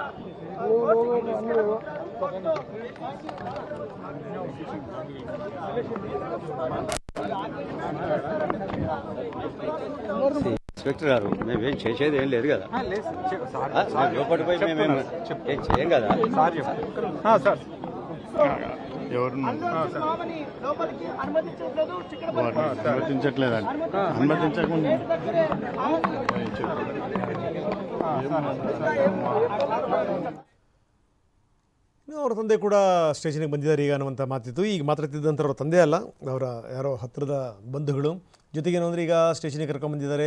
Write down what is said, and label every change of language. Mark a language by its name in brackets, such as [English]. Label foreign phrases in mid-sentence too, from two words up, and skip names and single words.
[Telugu] ఇన్స్పెక్టర్ గారు మేమేం చేసేది ఏం లేదు కదా, లోపలికి పోయి మేమేం చేయం కదా సార్. అనుమతించట్లేదండి. అనుమతించకుండా [Kannada] ಅವರ ತಂದೆ ಕೂಡ ಸ್ಟೇಷನ್ಗೆ ಬಂದಿದ್ದಾರೆ ಈಗ ಅನ್ನುವಂಥ ಮಾತಿತ್ತು. ಈಗ ಮಾತಾಡ್ತಿದ್ದಂಥ ಅವ್ರ ತಂದೆ ಅಲ್ಲ, ಅವರ ಯಾರೋ ಹತ್ತಿರದ ಬಂಧುಗಳು. ಜೊತೆಗೇನು ಅಂದರೆ ಈಗ ಸ್ಟೇಷನ್ಗೆ ಕರ್ಕೊಂಡ್ಬಂದಿದ್ದಾರೆ.